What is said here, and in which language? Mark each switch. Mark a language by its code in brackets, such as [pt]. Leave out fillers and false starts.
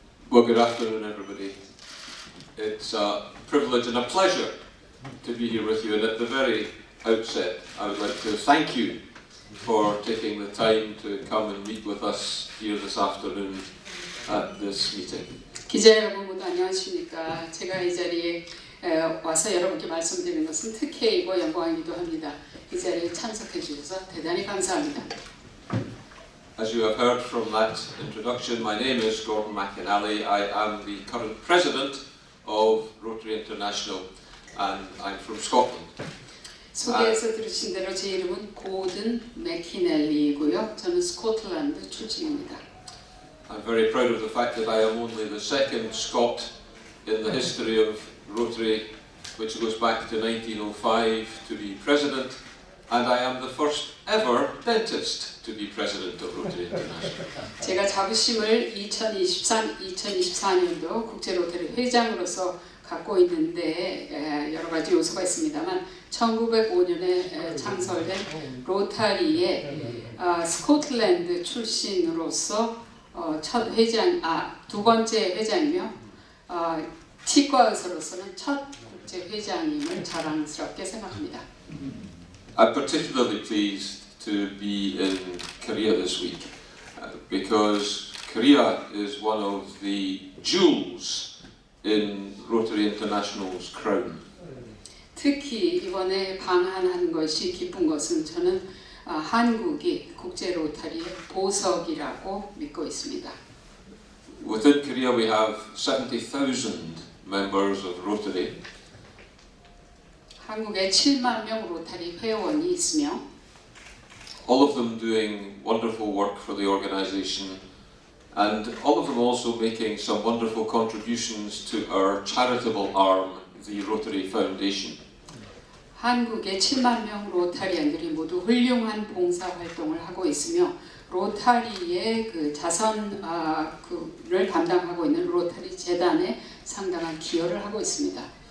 [en] Well, good afternoon, everybody. It's a privilege and a pleasure to be here with you, and at the very outset, I would like to thank you for taking the time to come and meet with us here this afternoon at this meeting. [ko] 기자 여러분 모두 안녕하십니까. 제가 이 자리에 와서 여러분께 말씀드리는 것은 특혜이고 영광이기도 합니다. 이 자리에 참석해 주셔서 대단히 감사합니다. [en] As you have heard from that introduction, my name is Gordon McInally. I am the current president of Rotary International, and I'm from Scotland. [ko] 소개에서 들으신 대로 제 이름은 고든 맥키넬리이고요. 저는 스코틀랜드 출신입니다. [en] I'm very proud of the fact that I am only the second Scot in the history of Rotary, which goes back to 1905, to be president, and I am the first ever dentist to be president of Rotary International. [ko] 제가 자부심을 2024년도 국제 로터리 회장으로서 갖고 있는데 여러 가지 요소가 있습니다만 1905년에 창설된 로타리의 스코틀랜드 출신으로서 첫 회장, 두 번째 회장이며 치과 의사로서는 첫 국제 회장임을 자랑스럽게 생각합니다. [en] I'm particularly pleased to be in Korea this week because Korea is one of the jewels in Rotary International's crown. [ko] 특히 이번에 방한한 것이 기쁜 것은 저는 한국이 국제 로타리의 보석이라고 믿고 있습니다. [en] Within Korea we have 70,000 members of Rotary. [ko] 한국에 7만 명 로타리 회원이 있으며 [en] all of them doing wonderful work for the organisation, and all of them also making some wonderful contributions to our charitable arm, the Rotary Foundation. [ko] 한국의 7만 명 로타리안들이 모두 훌륭한 봉사 활동을 하고 있으며 로타리의 그 자선을 담당하고 있는 로타리 재단에 상당한 기여를 하고 있습니다.